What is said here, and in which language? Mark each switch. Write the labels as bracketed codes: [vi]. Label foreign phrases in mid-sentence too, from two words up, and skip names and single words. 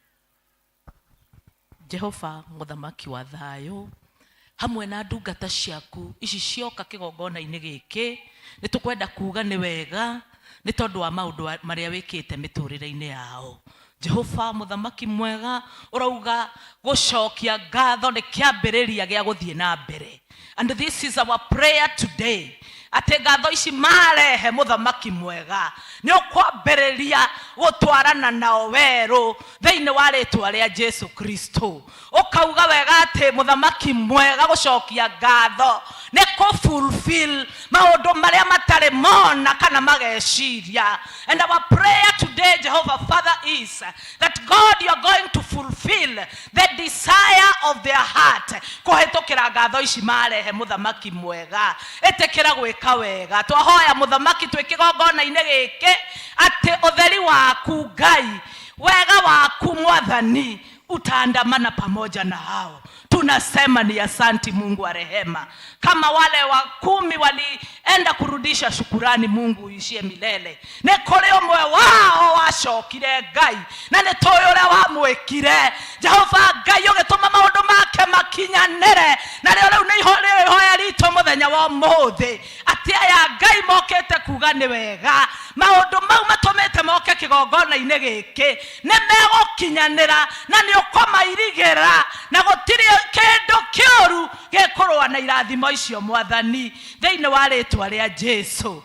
[ki] Jehova mũthamaki wa thayũ, hamwe na ndungata ciaku ici cioka kĩgongona-inĩ gĩkĩ, nĩ tũkwenda kuuga nĩ wega nĩ tondũ wa maũndũ marĩa wĩkĩte mĩtũrĩre-inĩ yao. Jehova mũthamaki mwega, ũrauga gũcokia ngatho nĩ kĩambĩrĩria gĩa gũthiĩ na mbere. [en] And this is our prayer today. [ki] Ate ngatho ici marehe mũthamaki mwega nĩ ũkwambĩrĩria gũtwarana nao werũ thĩinĩ wa rĩĩtwa rĩa Jesu Kristo. Ũkauga wega atĩ mũthamaki mwega gũcokia ngatho nĩ kũ-fulfill maũndũ marĩa matarĩ mona kana mageciria. [en] And our prayer today, Jehovah Father, is that God, you are going to fulfill the desire of their heart. [ki] Kũhetũkĩra ngatho ici marehe mũthamaki mwega, ĩtĩkĩra gwĩka wega. Twahoya mũthamaki twĩ kĩgongona-inĩ gĩkĩ atĩ ũtheri waku Ngai, wega waku Mwathani [sw] utaandamana pamoja na hao. Tunasema ni asanti Mungu wa rehema. Kama wale 10 walienda kurudisha shukurani, Mungu uishie milele. [ki] Nĩ kũrĩ ũmwe wao wacokire Ngai na nĩ tũĩ ũrĩa wamwĩkire. Jehova Ngai ũgĩtũma maũndũ make makinyanĩre, na rĩu nĩ ihoya ritũ mũthenya wa ũmũthĩ atĩ aya Ngai mokĩte kuga nĩ wega maũndũ mau matũmĩte moke kĩgongona-inĩ gĩkĩ nĩ megũkinyanĩra na nĩ ũkũmairigĩra na gũtirĩ kĩndũ kĩũru gĩkũrũa na irathimo icio Mwathani thĩinĩ wa rĩĩtwa rĩa Jesũ.